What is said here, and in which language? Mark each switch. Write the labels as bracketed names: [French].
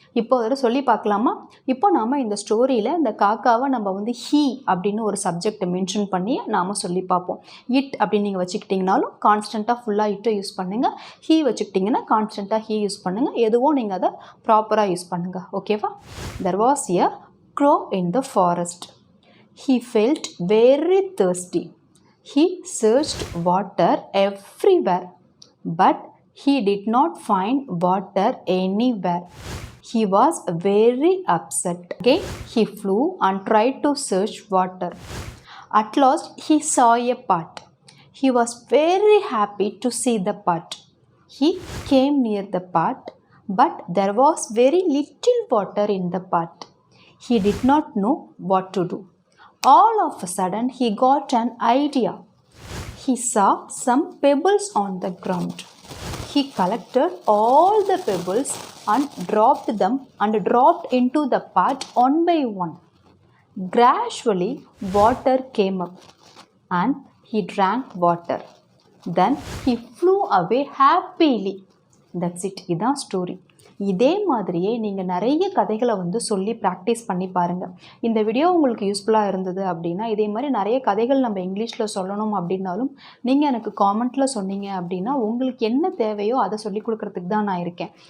[Tamil] இப்போ அதில் சொல்லி பார்க்கலாமா? இப்போ நாம் இந்த ஸ்டோரியில் இந்த காக்காவை நம்ம வந்து ஹீ அப்படின்னு ஒரு சப்ஜெக்டை மென்ஷன் பண்ணி நாம் சொல்லி பார்ப்போம். இட் அப்படின்னு நீங்கள் வச்சுக்கிட்டிங்கனாலும் கான்ஸ்டண்ட்டாக ஃபுல்லாக இட்டை யூஸ் பண்ணுங்கள். ஹீ வச்சுக்கிட்டிங்கன்னா கான்ஸ்டண்ட்டாக ஹீ யூஸ் பண்ணுங்கள். எதுவோ நீங்கள் அதை ப்ராப்பராக யூஸ் பண்ணுங்கள். ஓகேவா? [English] There was a crow in the forest. He felt very thirsty. He searched water everywhere, but he did not find water anywhere. He was very upset. Again, he flew and tried to search water. At last, he saw a pot. He was very happy to see the pot. He came near the pot, but there was very little water in the pot. He did not know what to do. All of a sudden, he got an idea. He saw some pebbles on the ground. He collected all the pebbles and dropped them and dropped into the pot one by one. Gradually, water came up and he drank water. Then he flew away happily. That's it. [Tamil] இதான் story. இதே மாதிரியே நீங்கள் நிறைய கதைகளை வந்து சொல்லி practice பண்ணி பாருங்கள். இந்த வீடியோ உங்களுக்கு யூஸ்ஃபுல்லாக இருந்தது அப்படின்னா இதே மாதிரி நிறைய கதைகள் நம்ம இங்கிலீஷில் சொல்லணும் அப்படின்னாலும் நீங்கள் எனக்கு காமெண்ட்டில் சொன்னீங்க அப்படின்னா உங்களுக்கு என்ன தேவையோ அதை சொல்லி கொடுக்குறதுக்கு தான் நான் இருக்கேன்.